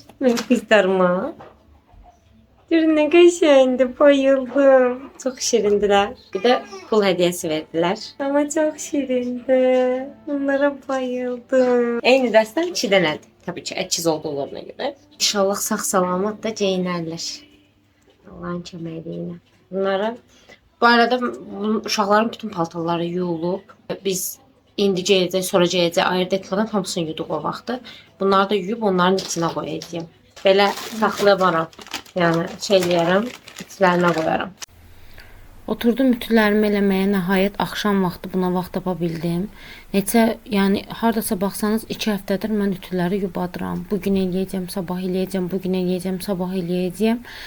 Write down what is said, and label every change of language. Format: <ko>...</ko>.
<tr>Benim kızlarıma. Durun ne kaşındı. Bayıldım. Çok şirindiler. Bir de pul hediyesi verdiler. Ama çok şirindi. Onlara bayıldım. Eyni dersten 2 tanedir. Tabii ki ekiz olduğularına göre.</tr> <az>İnşallah sağ salamat da geyinərlər. Allah'ın köməkliyi. Bunlara bu arada uşaqların bütün paltarları yuyulub. Biz indi geyəcək, sonra geyəcək ayırdıqlardan hamısını yuduq o vaxtı. Bunları da yuyub onların içinə qoyacağım. Belə saxlayamaram. Yəni eləyərəm, içlərinə qoyaram. Oturdum ütülərimi eləməyə, nəhayət axşam vaxtı buna vaxt tapa bildim. Neçə, yəni hardasa baxsanız 2 həftədir mən ütüləri yubadıram. Bugün eləyəcəm, sabah eləyəcəm, bugün eləyəcəm, sabah eləyəcəm.</az>